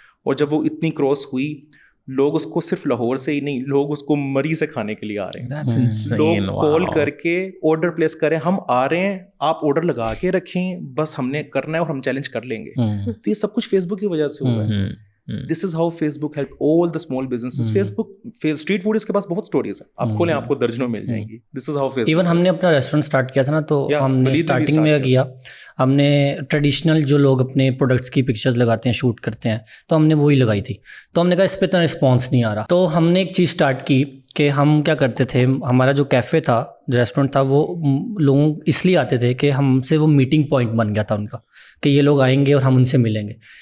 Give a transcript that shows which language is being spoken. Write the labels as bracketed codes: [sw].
[ur] اور جب وہ اتنی کراس ہوئی, لوگ اس کو صرف لاہور سے ہی نہیں, لوگ اس کو مری سے کھانے کے لیے آ رہے ہیں. لوگ کال کر کے آرڈر پلیس کریں, ہم آ رہے ہیں, آپ آرڈر لگا کے رکھیں, بس ہم نے کرنا ہے اور ہم چیلنج کر لیں گے. تو یہ سب کچھ فیس بک کی وجہ سے ہوا ہے. [en] This is how Facebook help all the small businesses. [ur] Face book, street food اس کے پاس بہت اسٹوریز ہیں, آپ کھولیں آپ کو درجنوں مل جائیں گی. [en] This is how Facebook. [ur] Even ہم نے اپنا ریسٹورینٹ اسٹارٹ کیا تھا نا, تو ہم نے اسٹارٹنگ میں کیا, ہم نے ٹریڈیشنل جو لوگ اپنے پروڈکٹس کی پکچرز لگاتے ہیں, شوٹ کرتے ہیں, تو ہم نے وہی لگائی تھی. تو ہم نے کہا اس پہ اتنا رسپانس نہیں آ رہا, تو ہم نے ایک چیز اسٹارٹ کی کہ ہم کیا کرتے تھے, ہمارا جو کیفے تھا, ریسٹورینٹ تھا, وہ لوگوں اس لیے آتے تھے کہ ہم سے وہ میٹنگ پوائنٹ بن گیا تھا ان کا, کہ یہ لوگ آئیں گے اور ہم ان سے ملیں گے.